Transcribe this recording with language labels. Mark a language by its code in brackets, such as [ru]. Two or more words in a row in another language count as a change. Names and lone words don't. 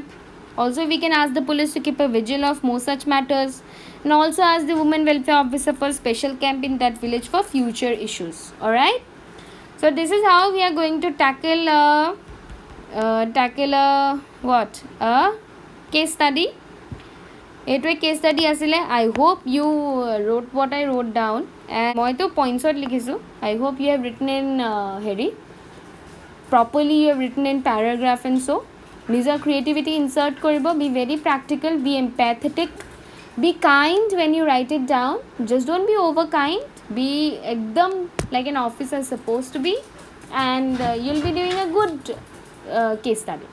[en] Also we can ask the police to keep a vigil of more such matters, and also ask the women welfare officer for a special camp in that village for future issues. All right, so this is how we are going to tackle a case study. [as] এইটোৱে [en] case study [as] আছিলে. [en] I hope you wrote what I wrote down, and [as] মইতো পইণ্টছত লিখিছোঁ. [en] I hope you have written in properly, you have written in paragraph and so. [as] নিজৰ [en] creativity insert [as] কৰিব. [en] Be very practical, be empathetic, be kind when you write it down. Just don't be over kind. Be ekdam like an officer is supposed to be, and you'll be doing a good case study.